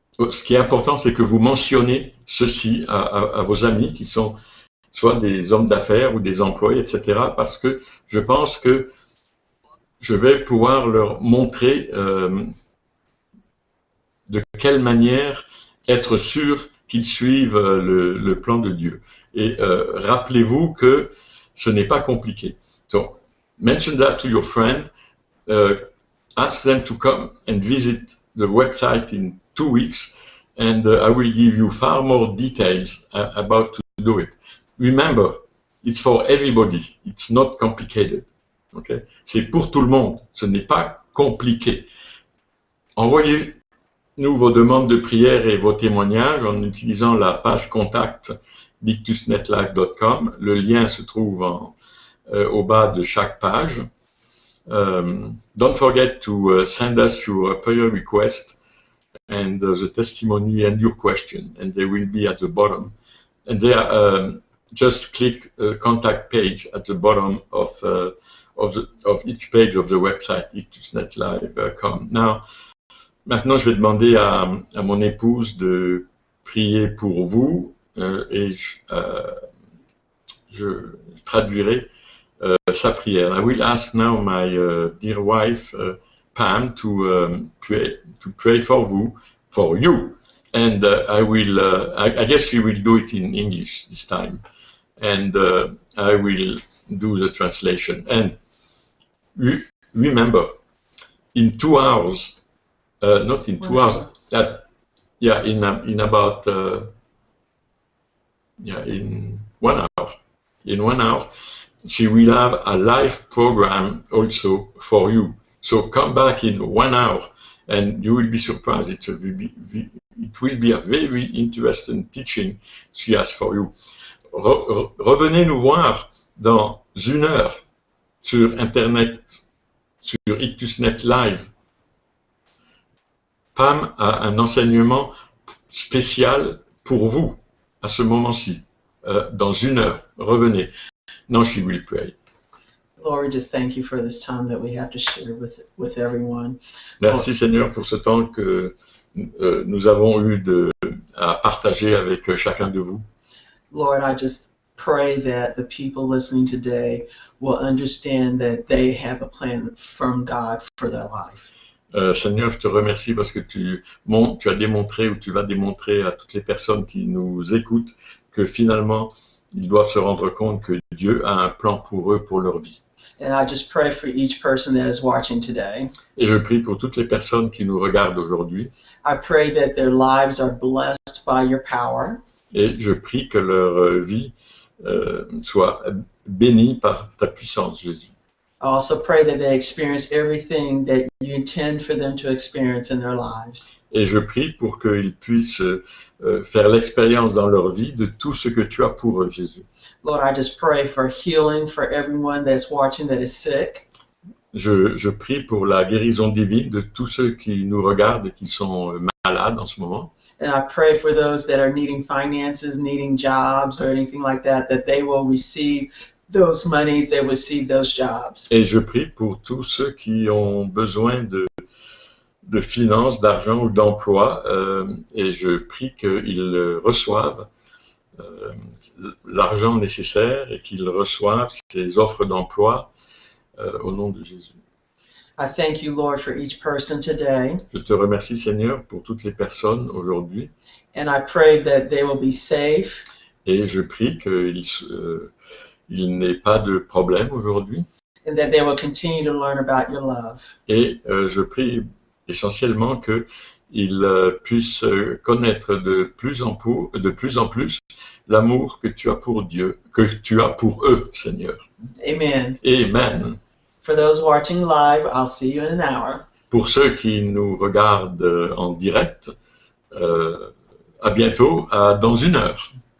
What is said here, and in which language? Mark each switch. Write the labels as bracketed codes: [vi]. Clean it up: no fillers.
[fr] ce qui est important, c'est que vous mentionnez ceci à vos amis qui sont soit des hommes d'affaires ou des employés, etc., parce que je pense que je vais pouvoir leur montrer de quelle manière être sûr qu'ils suivent le plan de Dieu. Et rappelez-vous que ce n'est pas compliqué. [en] So, mention that to your friend, ask them to come and visit the website in 2 weeks, and I will give you far more details about to do it. Remember, it's for everybody. It's not complicated. Okay? [fr] C'est pour tout le monde. Ce n'est pas compliqué. Envoyez-nous vos demandes de prière et vos témoignages en utilisant la page contact dictusnetlife.com. Le lien se trouve au bas de chaque page. [en] Don't forget to send us your prayer request and the testimony and your question, and they will be at the bottom. And there, just click contact page at the bottom of each page of the website ictusnetlive.com. [fr] Maintenant, je vais demander à mon épouse de prier pour vous et je traduirai sa prière. [en] I will ask now my dear wife Pam to pray for you, and I guess she will do it in English this time, and I will do the translation. And remember, in 2 hours, not in 2 hours, in about in 1 hour. In 1 hour, she will have a live program also for you. So come back in 1 hour, and you will be surprised. It will be a very interesting teaching she has for you. [fr] Revenez nous voir dans 1 heure sur Internet, sur IctusNet Live. Pam a un enseignement spécial pour vous à ce moment-ci, dans 1 heure. Revenez. [en] Now she will pray. Lord, we just thank you for this time that we have to share with everyone. [fr] Merci Seigneur pour ce temps que nous avons eu à partager avec chacun de vous. [en] Lord, I just pray that the people listening today will understand that they have a plan from God for their life. [fr] Seigneur, je te remercie parce que tu as démontré ou tu vas démontrer à toutes les personnes qui nous écoutent que finalement, ils doivent se rendre compte que Dieu a un plan pour eux, pour leur vie. [en] And I just pray for each person that is watching today. [fr] Et je prie pour toutes les personnes qui nous regardent aujourd'hui. [en] I pray that their lives are blessed by your power. [fr] Et je prie que leur vie soit bénie par ta puissance, Jésus. [en] I also pray that they experience everything that you intend for them to experience in their lives. [fr] Et je prie pour qu'ils puissent faire l'expérience dans leur vie de tout ce que tu as pour eux, Jésus. [en] Lord, I just pray for healing for everyone that's watching that is sick. [fr] Je prie pour la guérison divine de tous ceux qui nous regardent et qui sont malades en ce moment. [en] And I pray for those that are needing finances, needing jobs or anything like that they will receive those monies, they will receive those jobs. [fr] Et je prie pour tous ceux qui ont besoin de finances, d'argent ou d'emploi, et je prie qu'ils reçoivent l'argent nécessaire et qu'ils reçoivent ces offres d'emploi au nom de Jésus. [en] I thank you, Lord, for each person today. [fr] Je te remercie, Seigneur, pour toutes les personnes aujourd'hui. [en] And I pray that they will be safe. [fr] Et je prie qu'il n'ait pas de problème aujourd'hui. [en] And that they will continue to learn about your love. [fr] Et je prie essentiellement qu'ils puissent connaître de plus en plus l'amour que tu as pour Dieu, que tu as pour eux, Seigneur. [en] Amen. [fr] Amen. [en] For those watching live, I'll see you in an hour. [fr] Pour ceux qui nous regardent en direct, à bientôt, dans 1 heure.